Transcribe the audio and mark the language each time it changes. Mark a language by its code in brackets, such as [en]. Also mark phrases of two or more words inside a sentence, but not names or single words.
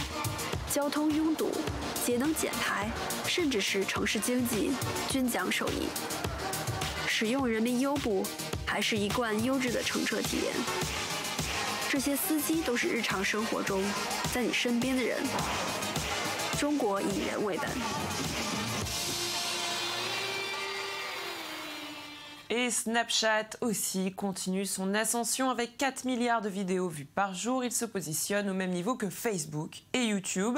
[zh] 交通拥堵、节能减排，甚至是城市经济均将受益。使用人民优步，还是一贯优质的乘车体验。这些司机都是日常生活中在你身边的人。中国以人为本。 [fr] Et Snapchat aussi continue son ascension avec 4 milliards de vidéos vues par jour. Il se positionne au même niveau que Facebook et YouTube.